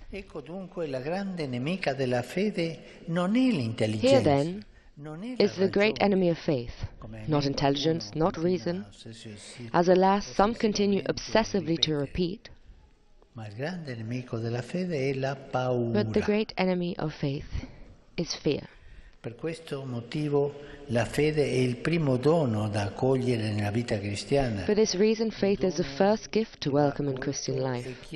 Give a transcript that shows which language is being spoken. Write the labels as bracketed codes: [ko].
[en] Here then is the great enemy of faith, not intelligence, not reason, as alas some continue obsessively to repeat. But the great enemy of faith is fear. [it] Per questo motivo la fede è il primo dono da accogliere nella vita cristiana. [en] For this reason, faith is the first gift to welcome in Christian life.